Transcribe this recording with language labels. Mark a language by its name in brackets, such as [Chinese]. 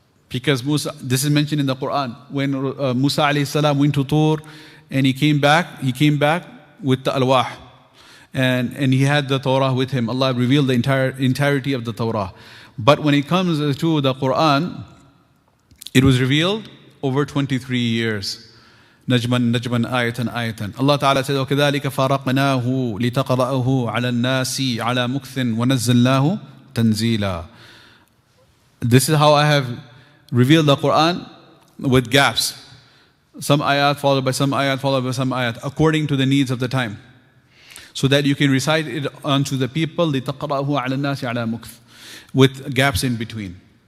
[English] Because Musa, this is mentioned in the Quran, when Musa alayhi salam went to Tur and he came back with the alwah. And he had the Torah with him. Allah revealed the entirety of the Torah. But when it comes to the Quran, it was revealed over 23 years. [Arabic] Najman, ayatan, ayatan. [English] Allah Ta'ala said, [Arabic] وَكَذَلِكَ فَرَقْنَاهُ لِتَقْرَأَهُ عَلَى النَّاسِ عَلَى مُكْثٍ وَنَزَّلْنَاهُ تَنزِيلًا. [English] This is how I have revealed the Quran with gaps. Some ayat followed by some ayat, followed by some ayat, according to the needs of the time. So that you can recite it unto the people, [Arabic] لِتَقْرَأَهُ عَلَى النَّاسِ عَلَى مُكْثٍ, [English] with gaps in between.